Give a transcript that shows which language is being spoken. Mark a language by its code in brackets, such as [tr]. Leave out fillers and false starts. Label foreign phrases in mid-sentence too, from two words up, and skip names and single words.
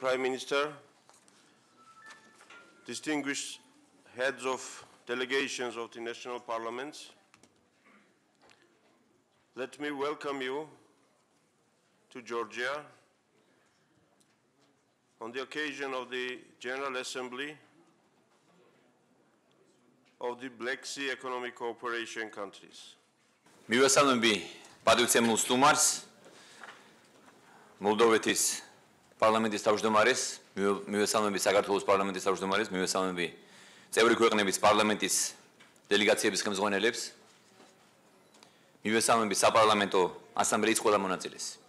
[en] Prime Minister, distinguished heads of delegations of the national parliaments, let me welcome you to Georgia on the occasion of the General Assembly of the Black Sea Economic Cooperation countries. [ka] მივესალმები პატივცემულ სტუმარს, მოლდოვეთის პარლამენტის თავმჯდომარეს, მივესალმები საქართველოს პარლამენტის თავმჯდომარეს, მივესალმები წევრი ქვეყნების პარლამენტის დელეგაციების ხელმძღვანელებს, მივესალმები საპარლამენტო ასამბლეის ყველა მონაწილეს.